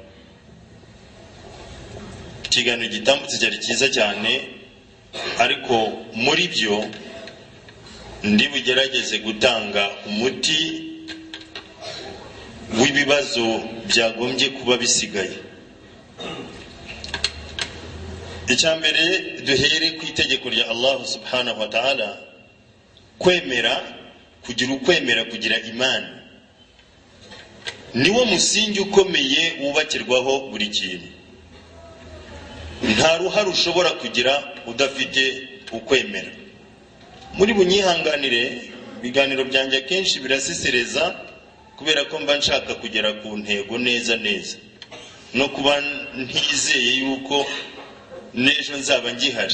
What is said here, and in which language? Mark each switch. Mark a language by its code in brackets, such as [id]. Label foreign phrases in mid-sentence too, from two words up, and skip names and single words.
[rw] Ikiganiro gitambutse cyari cyiza cyane, ariko muri byo ndi bugerageze gutanga umuti w'ibibazo byagombye kuba bisigaye. Icyambere duhere ku itegeko rya [ar] الله سبحانه وتعالى, [rw] kwemera, kugira imani niwo musingi ukomeye wubakirwaho buri kintu. Nta ruhare ushobora kugira udafite ukwemera. Muri bunyihanganire biganiro byanjye kenshi birasesereza kubera ko mba nshaka kugera ku ntego neza no kuba ntizeye yuko nejo nzaba ngihari.